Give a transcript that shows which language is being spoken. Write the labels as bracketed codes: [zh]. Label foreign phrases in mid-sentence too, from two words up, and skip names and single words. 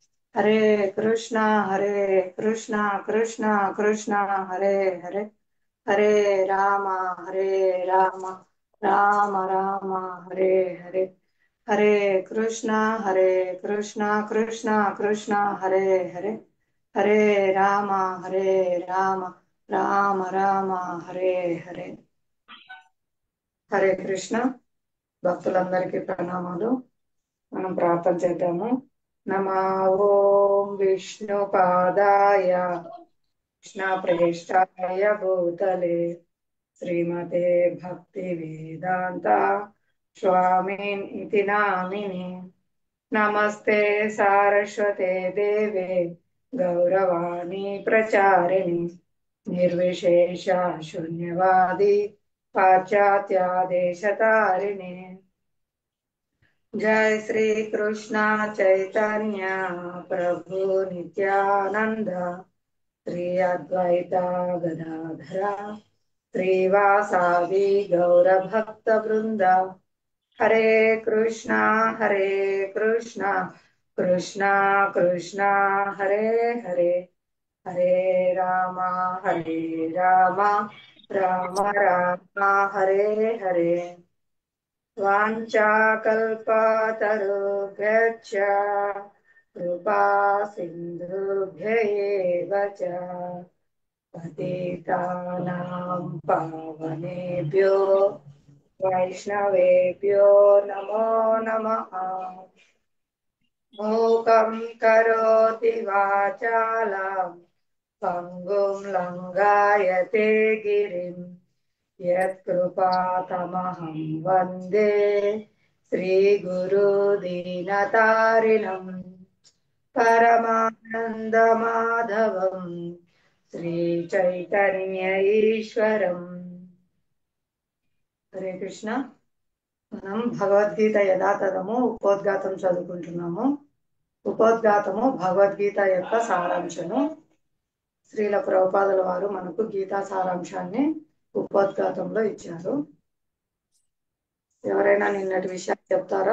[sa] हरे कृष्णा कृष्णा कृष्णा हरे हरे हरे राम राम राम हरे हरे हरे कृष्णा कृष्णा कृष्णा हरे हरे हरे राम राम राम हरे हरे [te] హరే కృష్ణ భక్తులందరికీ ప్రణామాలు. మనం ప్రార్థన చేద్దాము. [sa] नमा ॐ विष्णु पादाय कृष्ण प्रेष्ठाय भूतले श्रीमते भक्ति वेदान्त स्वामिन् इति नामिनि नमस्ते सारस्वते देवे गौरवाणि प्रचारिणि निर्विशेष शून्यवादि పాశ్చాత్యాదేశతారిణి जय श्री कृष्णा चैतन्य प्रभु नित्यानंद श्री अद्वैता गदाधरा श्रीवासादि गौर भक्त वृंद हरे कृष्णा कृष्णा कृष्णा कृष्णा हरे हरे हरे राम राम राम हरे हरे वाञ्छाकल्पतरुभ्यश्च कृपा सिन्धुभ्य एव च पतितानां पावनेभ्यो वैष्णवेभ्यो नमो नमः। मूकं करोति वाचालं पङ्गुं लङ्घयते गिरिम् यत्कृपातमहं वन्दे श्रीगुरुदीनतारिणम् परमानन्दमाधवं श्रीचैतन्य ईश्वरम्. [te] హరే కృష్ణ. మనం భగవద్గీత యథాతథము ఉపోద్ఘాతం చదువుకుంటున్నాము. ఉపోద్ఘాతము భగవద్గీత యొక్క సారాంశము. శ్రీల ప్రభుపాదుల వారు మనకు గీతా సారాంశాన్ని ఉపోద్ఘాతంలో ఇచ్చారు. ఎవరైనా నిన్నటి విషయాలు చెప్తారా?